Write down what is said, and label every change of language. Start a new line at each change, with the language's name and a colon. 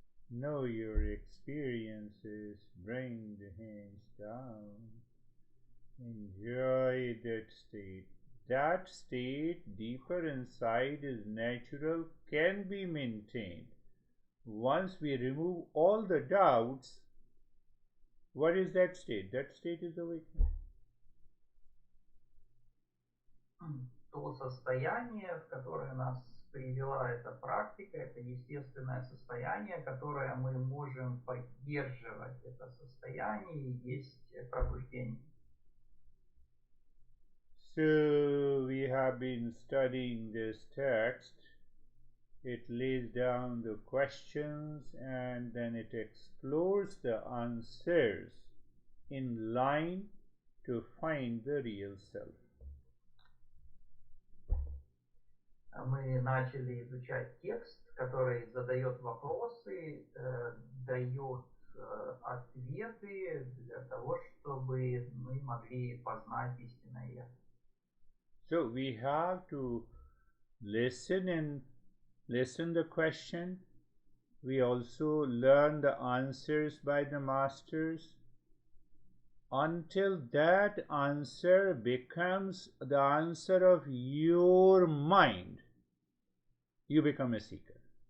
English: Know your experiences, bring the hands down, enjoy that state. That state, deeper inside, is natural, can be maintained. Once we remove all the doubts, what is that state? That state is awakening.
Russian: То состояние, в которое нас привела эта практика, это естественное состояние, которое мы можем поддерживать. Это состояние и есть пробуждение.
English: So we have been studying this text. It lays down the questions and then it explores the answers in line to find the real self.
Russian: Мы начали изучать текст, который задает вопросы, дает ответы для того, чтобы мы могли познать истинное я.
English: So we have to listen the question. We also learn the answers by the masters. Until that answer becomes the answer of your mind, you become a seeker.